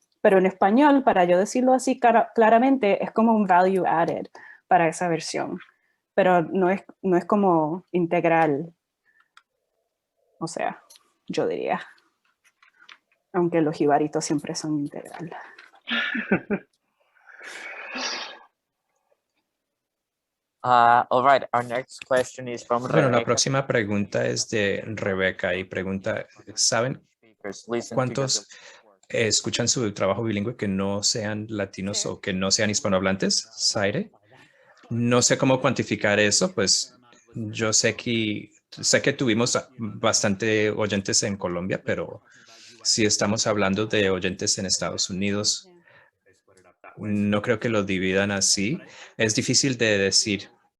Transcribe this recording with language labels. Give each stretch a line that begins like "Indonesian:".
Spanish: Pero en español, para yo decirlo así claramente, es como un
English: value added
Spanish: para esa versión. Pero no es como integral. O sea, yo diría. Aunque los jibaritos siempre son integral.
English: All right, our next question is from
Spanish: Bueno, la
English: Rebecca.
Spanish: próxima pregunta es de Rebeca y pregunta, ¿saben cuántos escuchan su trabajo bilingüe que no sean latinos o que no sean hispanohablantes? Zaire. No sé cómo cuantificar eso, pues yo sé que tuvimos bastante oyentes en Colombia, pero si estamos hablando de oyentes en Estados Unidos, no creo que lo dividan así. Es difícil de decir.